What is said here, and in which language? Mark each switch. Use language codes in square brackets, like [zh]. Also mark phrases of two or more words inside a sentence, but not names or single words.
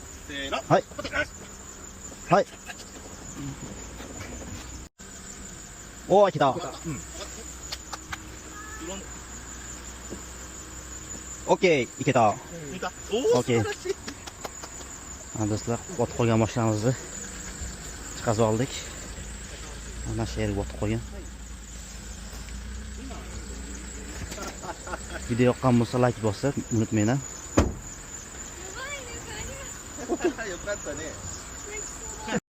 [ja] せーの。はい。はい。おー、来た。オッケー、いけた。見た。 [uz] オッケー。Do'stlar, botib qolgan mashinamizni chiqazib oldik. Mana shu yerga botib qolgan. Video yoqqan bo'lsa like bosib unutmanglar. [ja] よかったね。